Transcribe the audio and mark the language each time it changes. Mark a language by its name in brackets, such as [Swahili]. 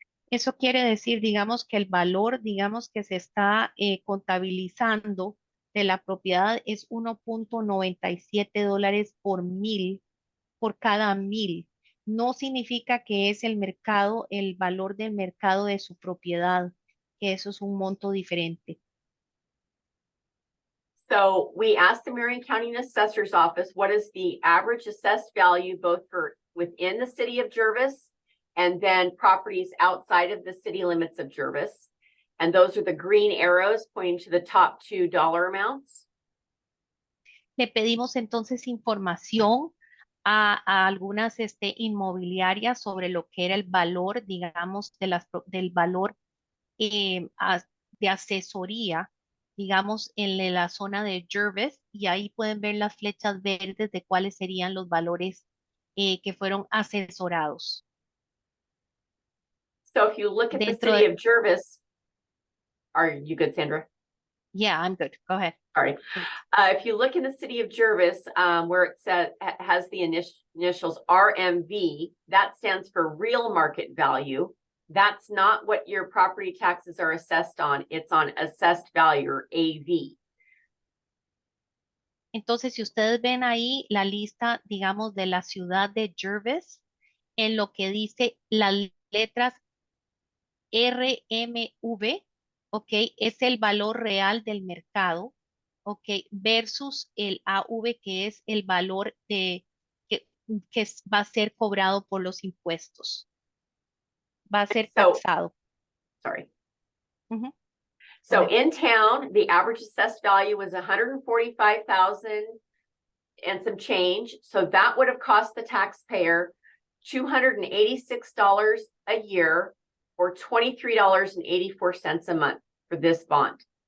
[Spanish] Eso quiere decir, digamos, que el valor, digamos, que se está contabilizando de la propiedad es 1.97 dólares por cada mil. No significa que es el mercado, el valor del mercado de su propiedad, que eso es un monto diferente. [English] So we asked the Marion County Assessor's Office, what is the average assessed value both for within the city of Jervis and then properties outside of the city limits of Jervis. And those are the green arrows pointing to the top two dollar amounts. [Spanish] Le pedimos entonces información a algunas inmobiliarias sobre lo que era el valor, digamos, del valor de asesoría, digamos, en la zona de Jervis, y ahí pueden ver las flechas verdes de cuáles serían los valores que fueron asesorados. [English] So if you look at the [Spanish] Dentro [English] city [Spanish] de- [English] of Jervis, are you good, Sandra? Yeah, I'm good. Go ahead. All right. If you look in the city of Jervis, where it says has the initials RMV, that stands for real market value. That's not what your property taxes are assessed on. It's on assessed value, or AV. [Spanish] Entonces, si ustedes ven ahí la lista, digamos, de la ciudad de Jervis, en lo que dice las letras RMV, ok, es el valor real del mercado, ok, versus el AV, que es el valor que va a ser cobrado por los impuestos. Va a ser [English] So- [Spanish] taxado. [English] Sorry. Ujú. So in town, the average assessed value was 145,000 and some change. So that would have cost the taxpayer $286 a year, or $23.84 a month for this bond.